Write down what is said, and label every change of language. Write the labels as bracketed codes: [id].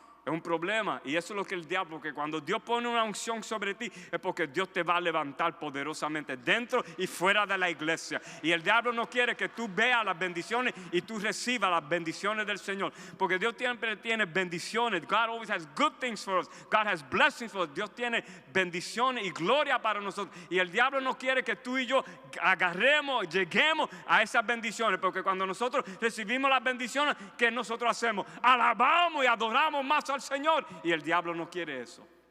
[es] Es un problema, y eso es lo que el diablo, porque cuando Dios pone una unción sobre ti es porque Dios te va a levantar poderosamente dentro y fuera de la iglesia. Y el diablo no quiere que tú veas las bendiciones y tú recibas las bendiciones del Señor, porque Dios siempre tiene bendiciones. [en] God always has good things for us. God has blessings for us. [es] Dios tiene bendiciones y gloria para nosotros, y el diablo no quiere que tú y yo lleguemos a esas bendiciones, porque cuando nosotros recibimos las bendiciones, ¿qué nosotros hacemos? Alabamos y adoramos más al Señor, y el diablo no quiere eso.